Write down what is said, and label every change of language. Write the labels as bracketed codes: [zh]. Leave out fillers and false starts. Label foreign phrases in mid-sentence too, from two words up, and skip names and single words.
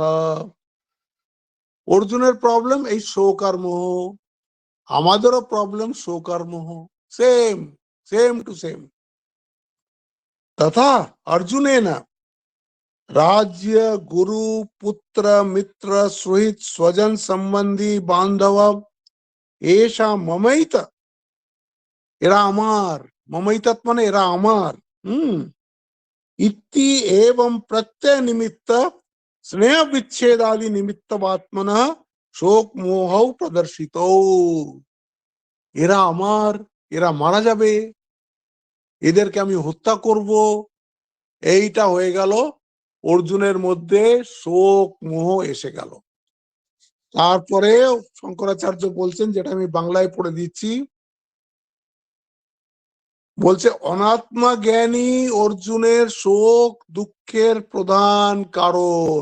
[bn] অর্জুনের প্রবলেম এই শোক আর মোহ, আমাদেরও প্রবলেম শোক আর মোহ, সেম, [en] same to same. [sa] তথা অর্জুনেন রাজ্য গুরু পুত্র মিত্র সুহিত স্বজন সম্বন্ধী বান্ধব এষা মমৈতা, [bn] এরা আমার, [sa] মমৈতৎ [bn] মানে এরা আমার। হুম, [sa] ইতি एवं प्रत्यय निमित्त स्नेह विच्छेदादि निमित्तवात्मन शोक मोह प्रदर्शित, [bn] এরা আমার, এরা মারা যাবে, এদেরকে আমি হত্যা করব, এইটা হয়ে গেল অর্জুনের মধ্যে, শোক মোহ এসে গেল। তারপরে শঙ্করাচার্য বলছেন, যেটা আমি বাংলায় পড়ে দিচ্ছি, বলছে অনাত্মা জ্ঞানী অর্জুনের শোক দুঃখের প্রধান কারণ।